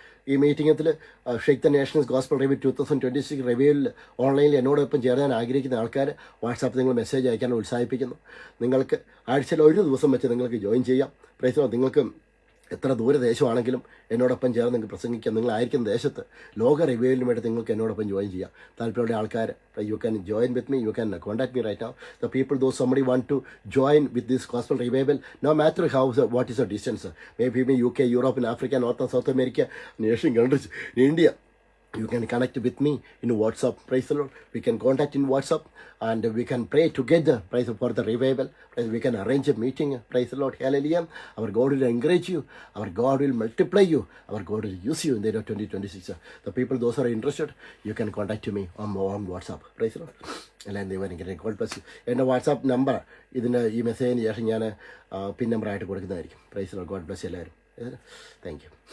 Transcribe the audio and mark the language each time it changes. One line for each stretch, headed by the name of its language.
Malayalam: ഈ മീറ്റിംഗത്തിൽ shake the Nations gospel review 2026 റിവ്യൂവിൽ ഓൺലൈനിൽ എന്നോടൊപ്പം ചേരാൻ ആഗ്രഹിക്കുന്ന ആൾക്കാർ വാട്സാപ്പിൽ നിങ്ങൾ മെസ്സേജ് അയക്കാൻ ഉത്സാഹിപ്പിക്കുന്നു. നിങ്ങൾക്ക് ആഴ്ചയിൽ ഒരു ദിവസം വെച്ച് നിങ്ങൾക്ക് ജോയിൻ ചെയ്യാം.
English: Praise the Lord.
Malayalam: നിങ്ങൾക്ക് എത്ര ദൂരദേശമാണെങ്കിലും എന്നോടൊപ്പം ചേർന്ന് നിങ്ങൾക്ക് പ്രസംഗിക്കാം. നിങ്ങളായിരിക്കുന്ന ദേശത്ത് ലോക റിവ്യൂവിലും വേണ്ടി നിങ്ങൾക്ക് എന്നോടൊപ്പം ജോയിൻ ചെയ്യാം. താല്പര്യമുള്ള ആൾക്കാർ
English: You can join with me. You can contact me right now. The people those somebody want to join with this gospel revival, no matter how what is the distance, maybe UK, Europe, in Africa, North and South America, Asian countries, in India, you can connect with me in WhatsApp. Praise the Lord. We can contact in WhatsApp and we can pray together. Praise for the revival. Praise. We can arrange a meeting. Praise the Lord. Hallelujah. Our God will encourage you. Our God will multiply you. Our God will use you in the year 2026. The people, those who are interested, you can contact me on WhatsApp. Praise the Lord.
Malayalam: എല്ലാം ദൈവം
English: God bless you.
Malayalam: എൻ്റെ WhatsApp number ഈ മെസ്സേജിന് ശേഷം ഞാൻ പിൻ നമ്പറായിട്ട് കൊടുക്കുന്നതായിരിക്കും.
English: Praise the Lord. God bless you
Malayalam: എല്ലാവരും.
English: Thank you.